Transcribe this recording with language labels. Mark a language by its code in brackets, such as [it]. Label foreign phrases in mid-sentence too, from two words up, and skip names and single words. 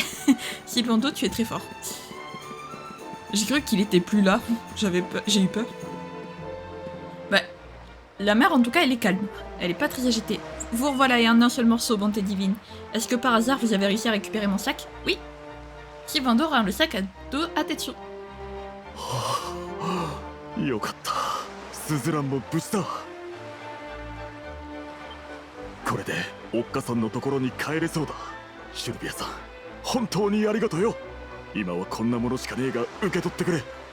[fr] Sylvando, tu es très fort. J'ai cru qu'il était plus là, j'ai eu peur. Bah, la mer en tout cas elle est calme, elle est pas très agitée. Vous revoilà et un seul morceau, bonté divine. Est-ce que par hasard vous avez réussi à récupérer mon sac? Oui. Sylvando rend le sac à dos à Tetsu. [ja] よかった。スズランも無事だ。これでおっかさんのところに帰れそうだ。シルビアさん、本当にありがとうよ。今はこんなものしかねえが受け取ってくれ。